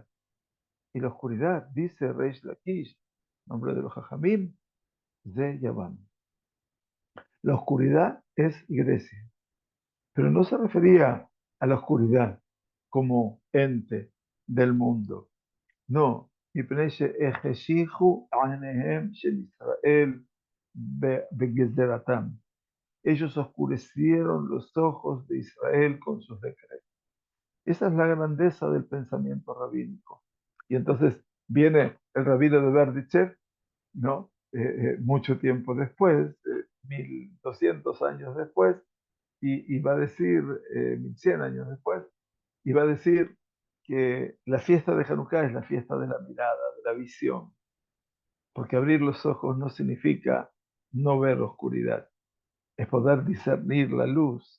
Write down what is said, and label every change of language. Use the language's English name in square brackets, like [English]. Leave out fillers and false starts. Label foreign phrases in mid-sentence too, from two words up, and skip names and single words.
[Spanish] Y la oscuridad, dice Reish Lakish, nombre de los jajamim, de Yaván. La oscuridad es Grecia, pero no se refería a la oscuridad como ente del mundo. No, [Hebrew] מפני שהחשיכו עיניהם של ישראל בגזרתם. [Spanish] Ellos oscurecieron los ojos de Israel con sus decretos. Esa es la grandeza del pensamiento rabínico. Y entonces viene el rabino de Berdichev, ¿no? Mucho tiempo después, 1200 años después, y va a decir, 1100 años después, y va a decir que la fiesta de Hanukkah es la fiesta de la mirada, de la visión, porque abrir los ojos no significa no ver oscuridad, es poder discernir la luz.